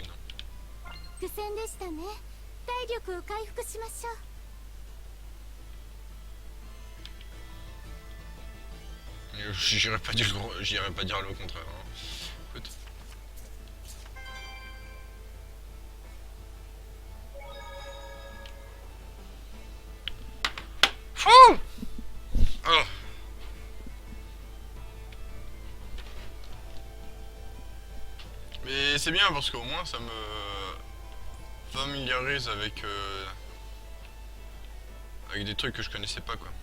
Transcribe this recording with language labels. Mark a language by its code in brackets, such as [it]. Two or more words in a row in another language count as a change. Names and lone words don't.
[ja] 苦戦でしたね。体力を回復しましょう。 [fr] J'irais pas dire le contraire. Hein. Écoute. Fou! Oh. Mais c'est bien parce qu'au moins ça me familiarise avec des trucs que je connaissais pas quoi.